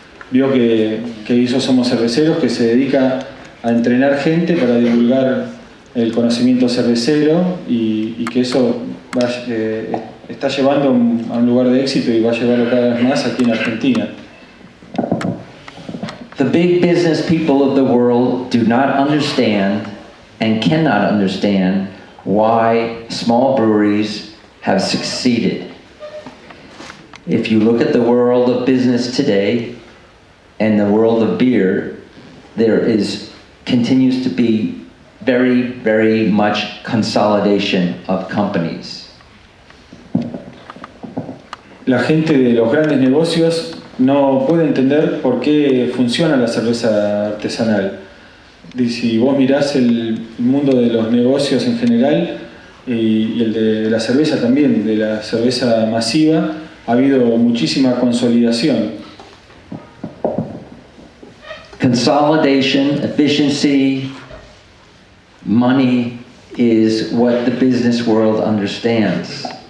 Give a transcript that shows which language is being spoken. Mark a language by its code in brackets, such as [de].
[es] vio que hizo Somos Cerveceros, que se dedica a entrenar gente para divulgar el conocimiento cervecero, y que eso está llevando a un lugar de éxito y va a llevarlo cada vez más aquí en Argentina. [en] The big business people of the world do not understand and cannot understand why small breweries have succeeded. If you look at the world of business today and the world of beer, there continues to be very, very much consolidation of companies. [es] La gente de los grandes negocios no puede entender por qué funciona la cerveza artesanal. Y si vos mirás el mundo de los negocios en general y el de la cerveza también, de la cerveza masiva, ha habido muchísima consolidación. [en] Consolidation, efficiency, money is what the business world understands.